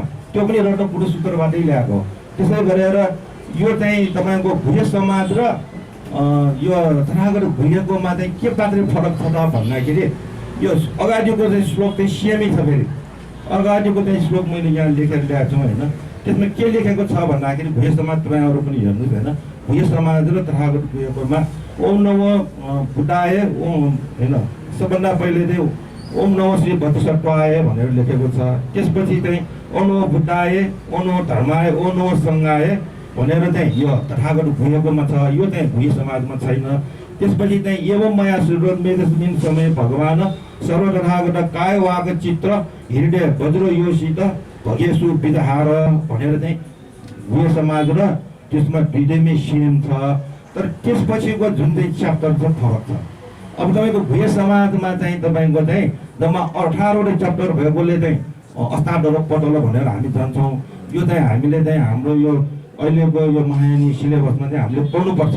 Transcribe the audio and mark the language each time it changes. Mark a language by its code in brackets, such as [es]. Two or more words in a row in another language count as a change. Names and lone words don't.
[ne] त्यो पनि एउटा बुद्धिस्ट सूत्रबाटै ल्याएको। त्यसै गरेर यो चाहिँ तपाईँको गुह्य समाज र यो तथागतगुह्यकोमा चाहिँ के मात्रै फरक छ त भन्दाखेरि यो अगाडिको चाहिँ श्लोक चाहिँ सेमै छ। फेरि अगाडिको चाहिँ श्लोक मैले यहाँ लेखेर ल्याएको छु होइन। त्यसमा के लेखेको छ भन्दाखेरि गुह्य समाज तपाईँहरू पनि हेर्नुहोस् होइन। गुह्य समाज र तथागतगुह्यकोमा [sa] ओम नमो बुद्धाय ओम [ne] होइन, सबभन्दा पहिले चाहिँ [sa] ओम नमो श्री बोधिसत्वाय [ne] भनेर लेखेको छ। त्यसपछि चाहिँ [sa] ओ नमो बुद्धाय, ओ नमो धर्माय, ओ नमो सङ्घाय [ne] भनेर चाहिँ यो तथागतगुह्यकोमा छ। यो चाहिँ गुह्य समाजमा छैन। त्यसपछि चाहिँ [sa] एवं मया श्रीरोन्मेदस्मिन् समय भगवान सर्व तथागत काय वाक चित्र हृदय वज्र योषित भगेशु विदहार [ne] भनेर चाहिँ गुह्य समाज र त्यसमा दुईटैमै सेम छ। तर त्यसपछिको जुन चाहिँ च्याप्टर छ फरक छ। अब तपाईँको गुह्य समाजमा चाहिँ तपाईँको चाहिँ जम्मा 18वटा च्याप्टर भएकोले चाहिँ अष्टादश पटल भनेर हामी जान्छौँ। यो चाहिँ हामीले चाहिँ हाम्रो यो अहिलेको यो महायानी सिलेबसमा चाहिँ हामीले पढ्नुपर्छ।